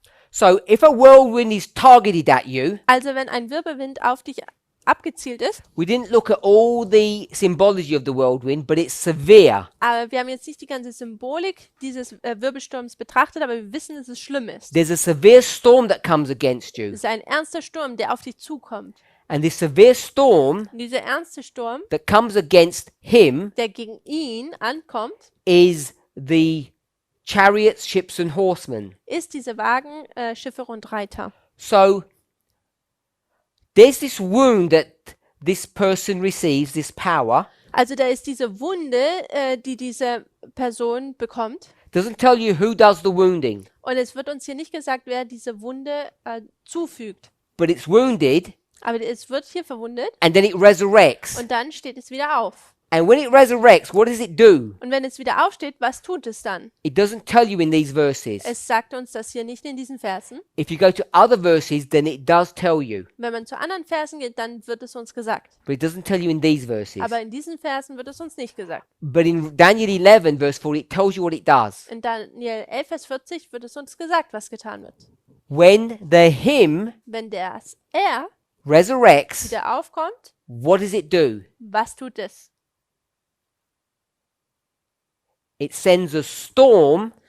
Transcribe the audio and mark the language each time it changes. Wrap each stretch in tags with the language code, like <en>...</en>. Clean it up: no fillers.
<en>So if a whirlwind is targeted at you,</en> <de>Also wenn ein Wirbelwind auf dich abgezielt ist,</de> <en>we didn't look at all the symbology of the whirlwind, but it's severe.</en> <de>aber wir haben jetzt nicht die ganze Symbolik dieses Wirbelsturms betrachtet, aber wir wissen, dass es schlimm ist.</de> <en>There's a severe storm that comes against you.</en> <de>Es ist ein ernster Sturm, der auf dich zukommt.</de> <en>And this severe storm</en> <de>Und dieser ernste Sturm,</de> <en>that comes against him</en> <de>der gegen ihn ankommt,</de> <en>is the chariots, ships, and horsemen.</en> <de>ist diese Wagen, Schiffe und Reiter.</de> <en>So there's this wound that this person receives, this power.</en> <de>Also da ist diese Wunde, die diese Person bekommt.</de> <en>Doesn't tell you who does the wounding,</en> <de>Und es wird uns hier nicht gesagt, wer diese Wunde zufügt.</de> <en>but it's wounded</en> <de>Aber es wird hier verwundet</de> <en>and then it resurrects.</en> <de>und dann steht es wieder auf.</de> <en>And when it resurrects, what does it do?</en> <de>Und wenn es wieder aufsteht, was tut es dann?</de> <en>It doesn't tell you in these verses.</en> <de>Es sagt uns das hier nicht in diesen Versen.</de> <en>If you go to other verses, then it does tell you,</en> <de>Wenn man zu anderen Versen geht, dann wird es uns gesagt.</de> <en>but it doesn't tell you in these verses.</en> <de>Aber in diesen Versen wird es uns nicht gesagt.</de> <en>But in Daniel 11, verse 4, it tells you what it does.</en> <de>In Daniel 11, Vers 40 wird es uns gesagt, was getan wird.</de> <en>When the him</en> <de>Wenn er</de> <en>resurrects,</en> <de>wieder aufkommt,</de> <en>what does it do?</en> <de>was tut es?</de> <en>It sends a storm</en>